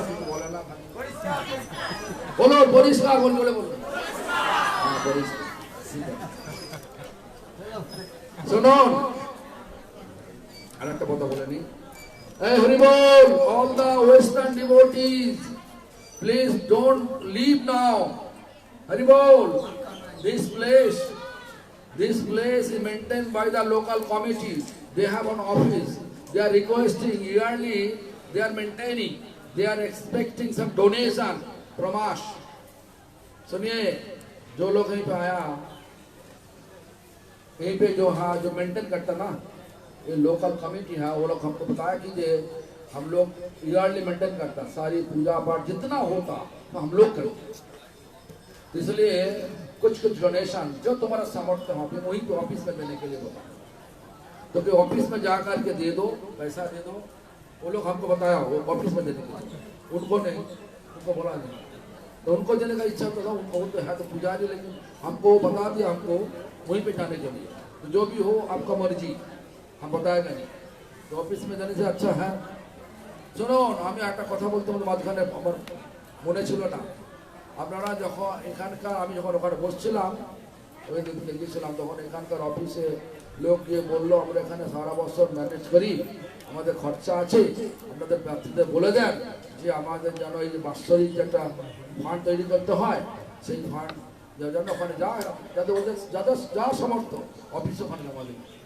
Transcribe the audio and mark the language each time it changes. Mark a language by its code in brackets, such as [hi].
[bn] বলে না, বলো পরিষ্কার, বল বলে বলো শুনুন, আর একটা কথা বলে নি। [en] Hey, Haribol, all the Western devotees, please don't leave now. Haribol, this place is maintained by the local committee. They have an office. They are requesting yearly. They are maintaining. They are expecting some donation from us. [hi] सुनिए, जो लोग यहीं पे आया, यहीं पे जो maintain करता ना, ये लोकल कमेटी है, वो लोग हमको बताया कि ये हम लोग ईयरली मेंटेन करता, सारी पूजा पाठ जितना होता तो हम लोग करते। इसलिए कुछ डोनेशन जो तुम्हारा सामर्थ्य हो, वहीं पे ऑफिस में देने के लिए होता। तो फिर ऑफिस में जा करके दे दो, पैसा दे दो। वो लोग हमको बताया वो ऑफिस में देने के लिए, उनको नहीं, उनको बोला नहीं। तो उनको देने का इच्छा तो था, उनको तो है तो पुजारी, लेकिन हमको बता दिया हमको वहीं पे जाने के लिए। तो जो भी हो आपका मर्जी, हम बताएगा नहीं। तो ऑफिस में जाने से अच्छा है। [bn] শুনো, আমি একটা কথা বলতে মাঝখানে আমার মনে ছিল না। আপনারা যখন এখানকার, আমি যখন ওখানে বসছিলাম, ওই দিকে গিয়েছিলাম, তখন এখানকার অফিসে লোক গিয়ে বললো আমরা এখানে সারা বছর ম্যানেজ করি, আমাদের খরচা আছে, আপনাদের প্রার্থীদের বলে দেন যে আমাদের যেন এই যে বাৎসরিক একটা ফান্ড তৈরি করতে হয়, সেই ফান্ড যেন ওখানে যায়, যাতে ওদের যাদের যা সামর্থ্য অফিস ওখানে জমা দেবে।